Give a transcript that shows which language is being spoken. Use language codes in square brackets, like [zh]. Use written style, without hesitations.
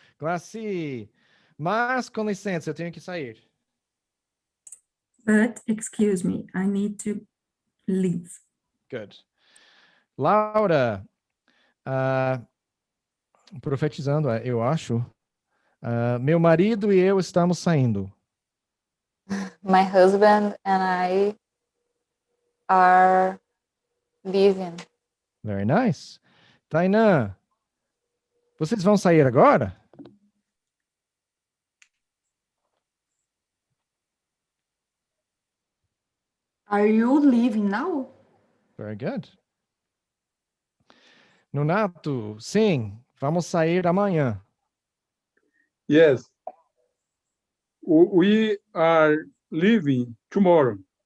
[pt] Glaci, mas com licença, eu tenho que sair. [en] But, excuse me, I need to leave. Good. Laura, [pt] profetizando, eu acho. Meu marido e eu estamos saindo. [en] My husband and I are leaving. Very nice. [pt] Tainan, vocês vão sair agora? [en] Are you leaving now? Very good. [pt] Nonato, sim, vamos sair amanhã. [en] Yes. We are leaving tomorrow.